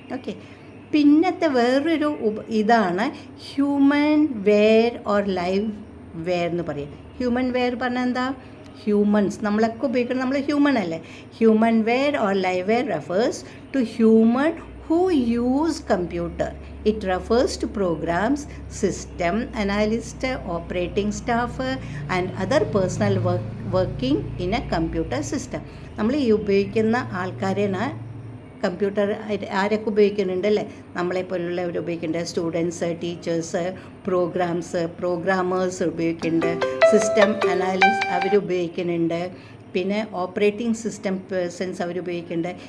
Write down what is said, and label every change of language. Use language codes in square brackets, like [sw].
[ml] Okay, പിന്നത്തെ വേറൊരു ഇതാണ് human wear or live wear എന്ന് പറയും. ഹ്യൂമൻ വെയർ പറഞ്ഞാൽ എന്താ? ഹ്യൂമൻസ്, നമ്മളൊക്കെ ഉപയോഗിക്കുന്നത് നമ്മൾ ഹ്യൂമൻ അല്ലേ. [en] Humanware or liveware refers to human who use computer. It refers to programs, system analyst, operating staff and other personal working in a computer system. [ml] നമ്മൾ ഈ ഉപയോഗിക്കുന്ന ആൾക്കാരെയാണ് computer ആരൊക്കെ ഉപയോഗിക്കുന്നുണ്ട് അല്ലേ? നമ്മളെപ്പോലുള്ളവർ ഉപയോഗിക്കുന്നുണ്ട്. സ്റ്റുഡൻസ്, ടീച്ചേഴ്സ്, പ്രോഗ്രാമേഴ്സ് ഉപയോഗിക്കുന്നുണ്ട്. System analyst അവർ ഉപയോഗിക്കുന്നുണ്ട്. പിന്നെ ഓപ്പറേറ്റിംഗ് സിസ്റ്റം പേഴ്സൺസ് അവർ ഉപയോഗിക്കുന്നുണ്ട്.